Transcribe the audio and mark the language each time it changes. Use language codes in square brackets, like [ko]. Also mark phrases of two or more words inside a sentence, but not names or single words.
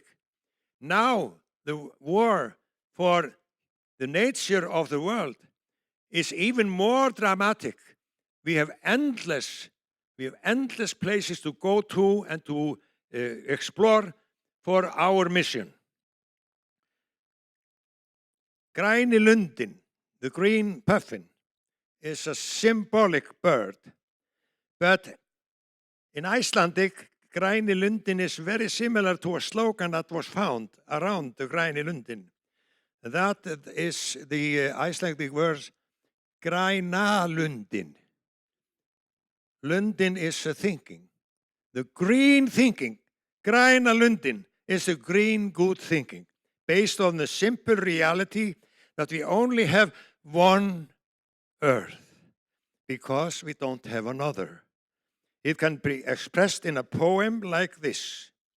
[en] Now, the war for the nature of the world is even more dramatic. We have endless places to go to and to explore for our mission. [is] Græni lundin, [en] the green puffin, is a symbolic bird. But in Icelandic, [is] Græni lundin [en] is very similar to a slogan that was found around the [is] Græni lundin. [en] That is the Icelandic word [is] Græna lundin. [en] Lundin is a thinking. The green thinking, [is] Græna lundin, [en] is the green good thinking, based on the simple reality that we only have one earth because we don't have another. It can be expressed in a poem like this.